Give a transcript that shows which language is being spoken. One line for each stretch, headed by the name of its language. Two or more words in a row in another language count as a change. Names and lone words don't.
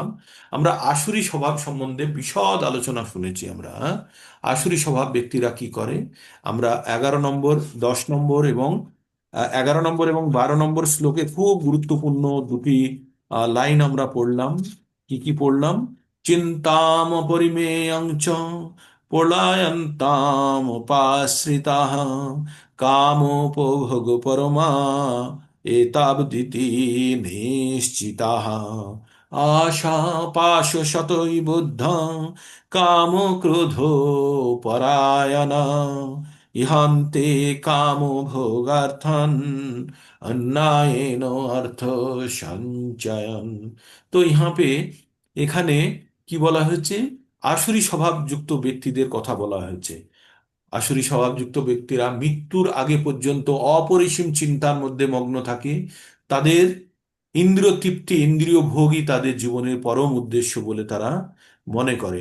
Bangla: আমরা আসুরি স্বভাব সম্বন্ধে বিশদ আলোচনা শুনেছি আমরা, হ্যাঁ? আসুরি স্বভাব ব্যক্তিরা কি করে আমরা 11 নম্বর, 10 নম্বর এবং 11 নম্বর এবং 12 নম্বর শ্লোকে খুব গুরুত্বপূর্ণ দুটি লাইন আমরা পড়লাম। কি কি পড়লাম?
Sanskrit: চিন্তাম পরিমেয়ং চ প্রলয়ন্তাম উপাশ্রিতাঃ কামোপভোগ পরমা এতাবদিতি নিশ্চিতাঃ আশা পাশ শতৈ বুদ্ধ কাম ক্রোধ পরায়ণা ইহান্তে কাম ভোগার্থন অন্যায়েন অর্থ সঞ্চয়ন।
Bangla: তো
Hindi: यहाँ पे
Bangla: এখানে কি বলা হয়েছে? আসুরি স্বভাবযুক্ত ব্যক্তিদের কথা বলা হয়েছে। আসুরি স্বভাবযুক্ত ব্যক্তিরা মৃত্যুর আগে পর্যন্ত অপরিসীম চিন্তার মধ্যে মগ্ন থাকে। তাদের ইন্দ্রিয় তৃপ্তি, ইন্দ্রিয় ভোগই তাদের জীবনের পরম উদ্দেশ্য বলে তারা মনে করে।